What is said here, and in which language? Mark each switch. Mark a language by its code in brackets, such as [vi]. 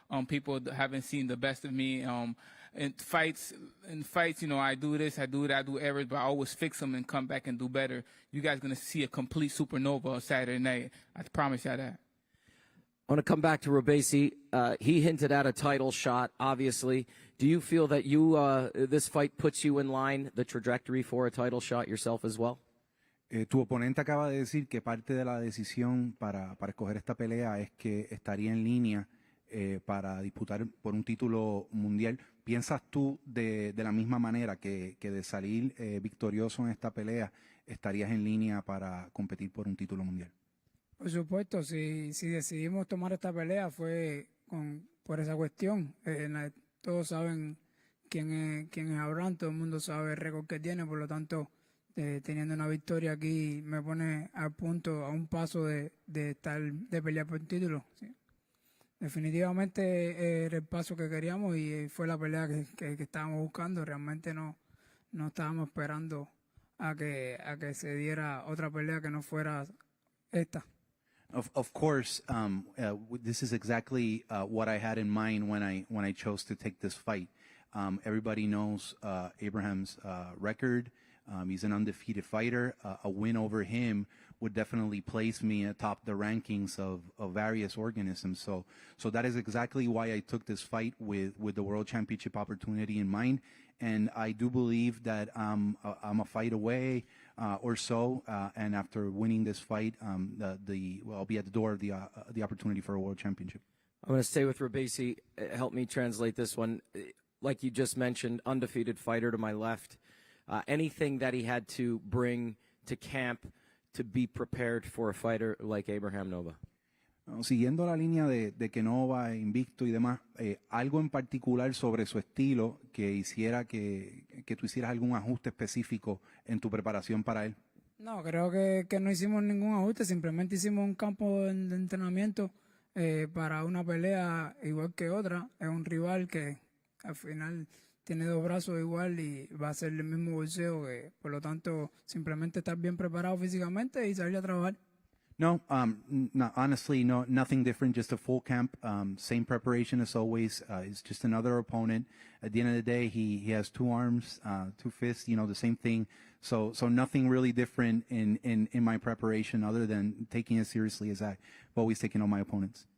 [en] People haven't seen the best of me. In fights, I do this, I do that, I do errors, but I always fix them and come back and do better. You guys going to see a complete supernova Saturday night. I promise you that. I want to come back to Robeisy. He hinted at a title shot, obviously. Do you feel that this fight puts you in line, the trajectory for a title shot yourself as well? [es] Tu oponente acaba de decir que parte de la decisión para escoger esta pelea es que estaría en línea para disputar por un título mundial. ¿Piensas tú de la misma manera que de salir victorioso en esta pelea estarías en línea para competir por un título mundial? Por supuesto, si decidimos tomar esta pelea fue por esa cuestión. Todos saben quién es Abraham, todo el mundo sabe el récord que tiene, por lo tanto, teniendo una victoria aquí me pone a un paso de pelear por el título. ¿Sí? Definitivamente era el paso que queríamos y fue la pelea que estábamos buscando. Realmente no estábamos esperando a que se diera otra pelea que no fuera esta. [en] Of course, this is exactly what I had in mind when I chose to take this fight. Everybody knows Abraham's record. He's an undefeated fighter. A win over him would definitely place me atop the rankings of various organisms. So that is exactly why I took this fight with the World Championship opportunity in mind. And I do believe that I'm a fight away or so. And after winning this fight, I'll be at the door of the opportunity for a World Championship. I'm going to stay with Robeisy. Help me translate this one. Like you just mentioned, undefeated fighter to my left. Anything that he had to bring to camp to be prepared for a fighter like Abraham-Nova? [es] Siguiendo la línea de que Nova, invicto y demás, algo en particular sobre su estilo que hiciera que tú hicieras algún ajuste específico en tu preparación para él. No, creo que no hicimos ningún ajuste, simplemente hicimos un campo de entrenamiento para una pelea igual que otra. Es un rival que al final tiene 2 brazos igual y va a ser el mismo boxeo, por lo tanto simplemente estar bien preparado físicamente y salir a trabajar. [en] No, honestly, nothing different, just a full camp, same preparation as always. It's just another opponent. At the end of the day, he has 2 arms, 2 fists, the same thing. So nothing really different in my preparation other than taking it seriously as I've always taken on my opponents.